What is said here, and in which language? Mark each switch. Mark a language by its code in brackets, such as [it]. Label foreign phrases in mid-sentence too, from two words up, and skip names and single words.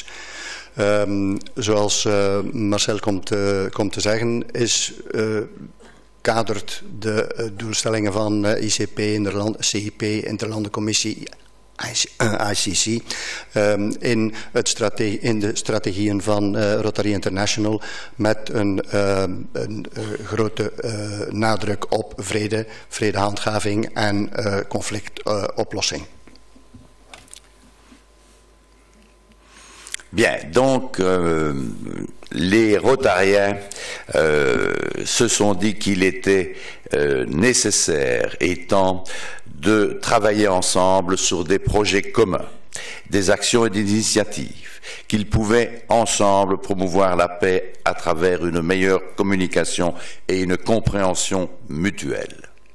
[nl] Zoals Marcel komt te zeggen, kadert de doelstellingen van ICP, CIP, Interlandencommissie, ICC, in de strategieën van Rotary International met een grote nadruk op vredehandhaving en conflictoplossing. [fr] Bien, donc les Rotariens se sont dit qu'il était nécessaire et temps de travailler ensemble sur des projets communs, des actions et des initiatives, qu'ils pouvaient ensemble promouvoir la paix à travers une meilleure communication et une compréhension mutuelle.